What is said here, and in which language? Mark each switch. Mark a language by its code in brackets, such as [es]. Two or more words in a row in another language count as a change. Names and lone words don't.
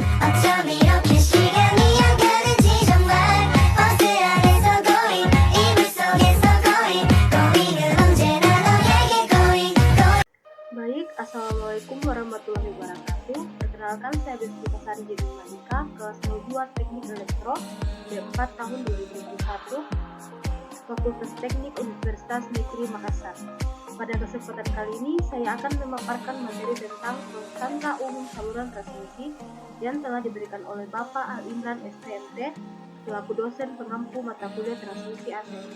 [ko] 어쩜 이렇게 시간이 안 가는지 정말 버스 안에서 going 이불 속에서 going 은 언제나 너에게 going. [ar] Baik, السلام عليكم ورحمة الله وبركاته. [id] Perkenalkan, saya Devika Sari Jeding Malika, kelas 02 Teknik Elektro, D4 tahun 2021, Fakultas Teknik Universitas Negeri Makassar. Pada kesempatan kali ini, saya akan memaparkan materi tentang konstanta umum saluran transmisi yang telah diberikan oleh Bapak Al Imran STMT, selaku dosen pengampu mata kuliah transmisi AC.